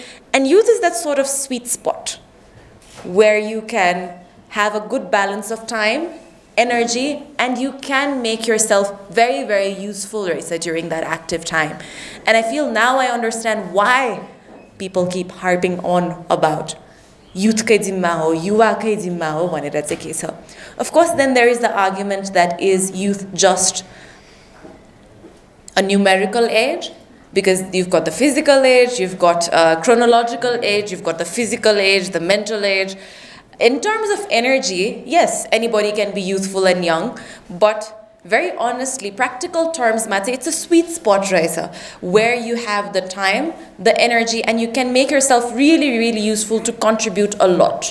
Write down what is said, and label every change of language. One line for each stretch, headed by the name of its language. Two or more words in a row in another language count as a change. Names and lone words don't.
English: And youth is that sort of sweet spot where you can have a good balance of time, energy, and you can make yourself very, very useful, Raisa, during that active time. And I feel now I understand why people keep harping on about
Nepali: youth कै जिम्मा हो, युवा कै जिम्मा हो भनेर चाहिँ के छ.
English: Of course, then there is the argument that is youth just a numerical age? Because you've got the physical age, you've got chronological age, you've got the physical age, the mental age. In terms of energy, yes, anybody can be youthful and young, but very honestly, practical terms, it's a sweet spot, Raisa, where you have the time, the energy, and you can make yourself really, really useful to contribute a lot.